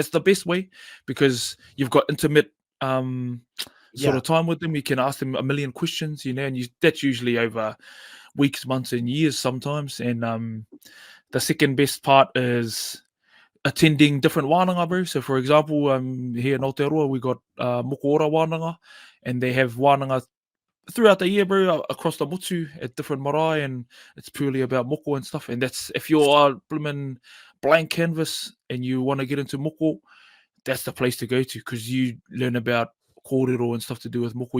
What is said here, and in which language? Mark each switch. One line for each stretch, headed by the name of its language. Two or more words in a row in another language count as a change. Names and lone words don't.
English: That's the best way, because you've got intimate sort of time with them. You can ask them a million questions, you know, and that's usually over weeks, months, and years sometimes. And the second best part is attending different wānanga, bro. So, for example, here in Aotearoa, we got moko ora wānanga, and they have wānanga throughout the year, bro, across the motu at different marae, and it's purely about moko and stuff. And that's, if you're a blimmin' blank canvas and you want to get into moko, that's the place to go to, because you learn about kōrero and stuff to do with moko.